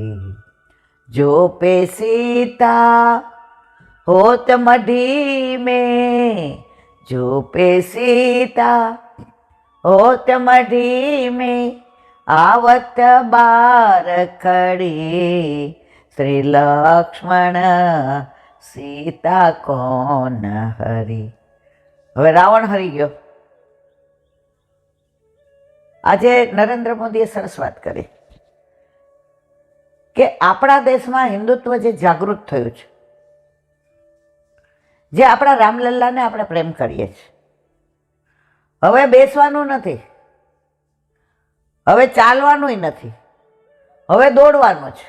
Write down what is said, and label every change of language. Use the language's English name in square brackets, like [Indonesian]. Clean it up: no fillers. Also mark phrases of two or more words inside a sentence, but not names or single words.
[Hindi] जो पे सीता होत मढ़ी में, जो पे सीता होत मढ़ी में, आवत बार खड़ी श्री लक्ष्मण, सीता कौन हरी। [Gujarati] હવે રાવણ હરી ગયો. આજે નરેન્દ્ર મોદીએ સરસ વાત કરી કે આપણા દેશમાં હિન્દુત્વ જે જાગૃત થયું છે, જે આપણા રામલલ્લાને આપણે પ્રેમ કરીએ છીએ, હવે બેસવાનું નથી, હવે ચાલવાનું નથી, હવે દોડવાનું છે.